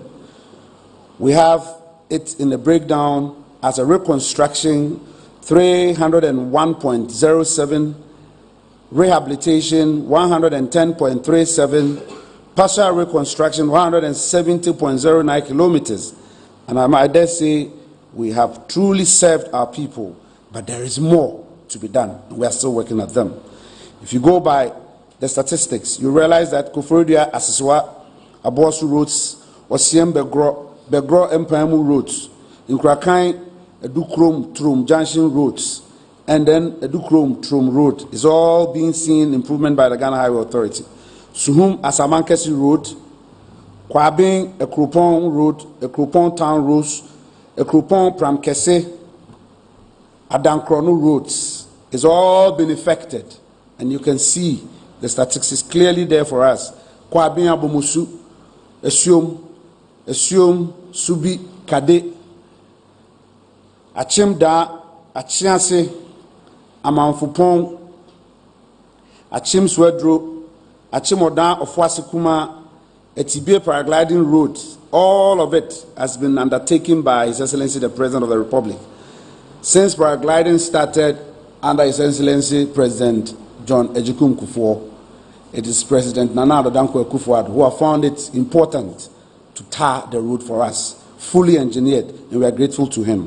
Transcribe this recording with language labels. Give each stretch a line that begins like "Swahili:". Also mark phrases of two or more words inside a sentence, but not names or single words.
English: We have it in the breakdown as a reconstruction 301.07, rehabilitation 110.37, partial reconstruction 170.09 kilometers. And I dare say we have truly served our people, but there is more to be done. We are still working at them. If you go by the statistics, you realize that Koforidua, Asiswa, Abosu roads, Osiem Begro Empire roads, in Krakai, Edukrom Trum Junction roads, and then Edukrom Trum road is all being seen improvement by the Ghana Highway Authority. Suhum Asamankesi road, Kwabing Ekrupon road, Ekrupon town roads, Ekrupon Pramkese, Adankrono roads is all been affected, and you can see the statistics clearly there for us. Kwabing Abomusu, Esiom, Subi, Kade, Achim Da, Achiase, Amanfupon, Achim Swedro, Achim Oda Ofwasikuma, Etibie paragliding road, all of it has been undertaken by His Excellency the President of the Republic. Since paragliding started under His Excellency President John Ejikun Kufuor, it is President Nana Addo Dankwa who have found it important to tar the road for us, fully engineered, and we are grateful to him.